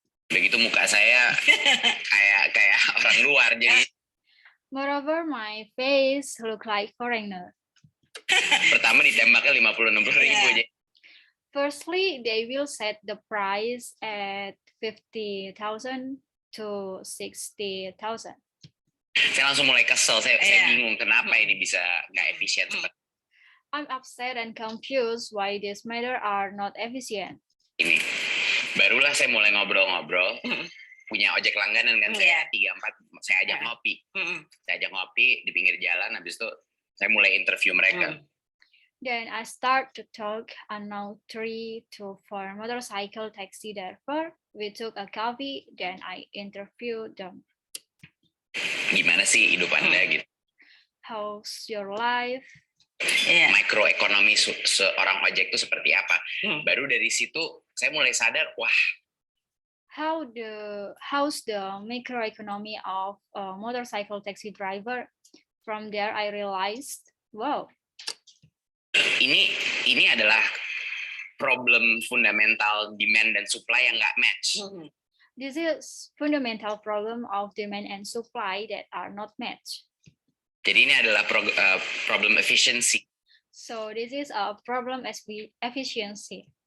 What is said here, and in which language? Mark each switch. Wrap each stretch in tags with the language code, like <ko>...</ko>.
<id>Begitu muka saya kayak orang luar jadi.</id> <en>Moreover, my face look like foreigner.</en> <id>Pertama ditembaknya 50-60 ribu.</id> <en>Firstly, they will set the price at 50,000 to 60,000.</en> <id>Saya langsung mulai kesel, saya bingung kenapa ini bisa nggak efisien.</id> <en>I'm upset and confused why this matter are not efficient.</en> <id>Ini barulah saya mulai ngobrol-ngobrol. Punya ojek langganan kan, saya 3-4, saya ajak ngopi. Saya ajak ngopi di pinggir jalan, habis itu saya mulai interview mereka.</id> <en>Then I start to talk, and now 3 to 4 motorcycle taxi driver. We took a coffee, then I interviewed them.</en> <id>Gimana sih hidup Anda gitu?</id> <en>How's your life?</en> <id>Mikroekonomi seorang ojek itu seperti apa? Baru dari situ saya mulai sadar, wah.</id> <en>How's the microeconomy of a motorcycle taxi driver? From there I realized, wow.</en> <id>Ini adalah problem fundamental demand dan supply yang nggak match.</id> <en>This is fundamental problem of demand and supply that are not matched.</en> <id>Jadi ini adalah problem efficiency.</id> <en>So this is a problem efficiency.</en>